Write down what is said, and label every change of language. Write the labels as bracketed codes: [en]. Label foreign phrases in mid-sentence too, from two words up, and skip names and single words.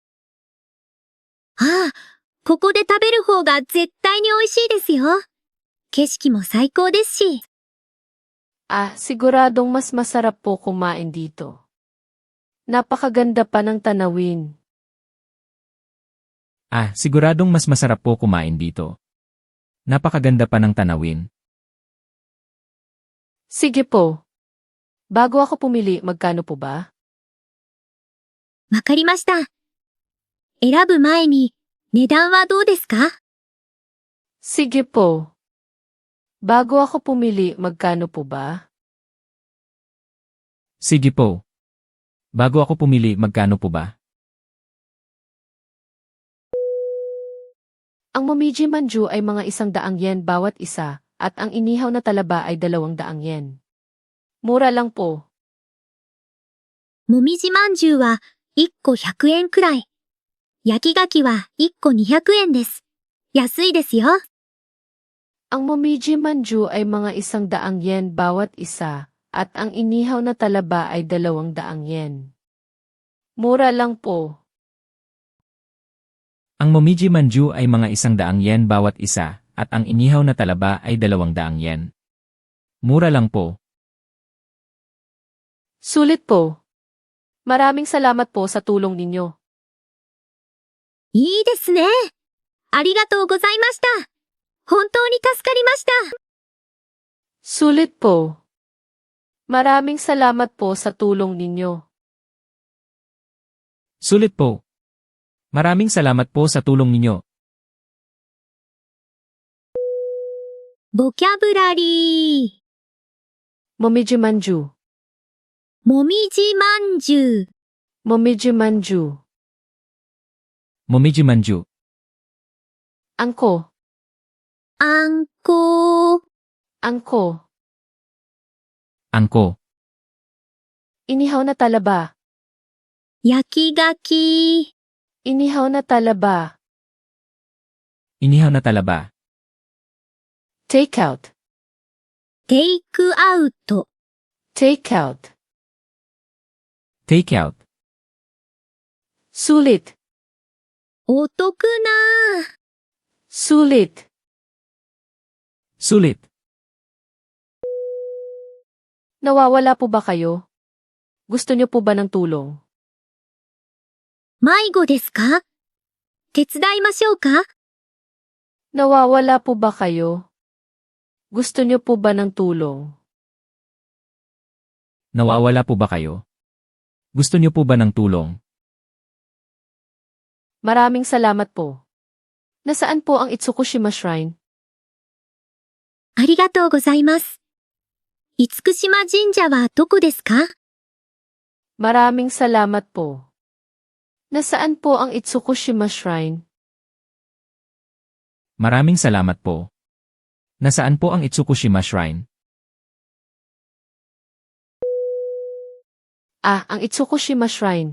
[ja] ここで食べる方が絶対に美味しいですよ。景色も最高ですし。 [tl] Siguradong mas masarap po kumain dito. Napakaganda pa ng tanawin. Siguradong mas masarap po kumain dito. Napakaganda pa ng tanawin. Sige po. Bago ako pumili, magkano po ba? [ja] わかりました。選ぶ前に、値段はどうですか？ [tl] Sige po. Bago ako pumili, magkano po ba? Sige po. Bago ako pumili, magkano po ba? Ang Momiji Manju ay mga 100 yen bawat isa, at ang inihaw na talaba ay 200 yen. Mura lang po. [ja] もみじまんじゅうは1個100円くらい。焼き牡蠣は1個200円です。安いですよ。 [tl] Ang Momiji Manju ay mga 100 yen bawat isa, At ang inihaw na talaba ay 200 yen. Mura lang po. Ang momiji manju ay mga 100 yen bawat isa, at ang inihaw na talaba ay 200 yen. Mura lang po. Sulit po. Maraming salamat po sa tulong ninyo. [ja] いいですね。ありがとうございました。本当に助かりました。 [tl] Sulit po. Maraming salamat po sa tulong ninyo. Sulit po. Maraming salamat po sa tulong ninyo. [ja] ボキャブラリー。 Momiji manju. もみじまんじゅう。 Momiji manju. Momiji manju. Angko. あんこ。 Angko. Angko. [tl] Inihaw na talaba. [ja] 焼きがき。 [tl] Inihaw na talaba. Inihaw na talaba. [en] Take out. [ja] テイクアウト。 [en] Take out. Take out. [tl] Sulit. [ja] お得な。 [tl] Sulit. Sulit. Nawawala po ba kayo? Gusto niyo po ba ng tulong? [ja] 迷子ですか？手伝いましょうか？ [tl] Nawawala po ba kayo? Gusto niyo po ba ng tulong? Nawawala po ba kayo? Gusto niyo po ba ng tulong? Maraming salamat po. Nasaan po ang Itsukushima Shrine? [ja] ありがとうございます。厳島神社はどこですか？ [tl] Maraming salamat po. Nasaan po ang Itsukushima Shrine? Maraming salamat po. Nasaan po ang Itsukushima Shrine? Ang Itsukushima Shrine.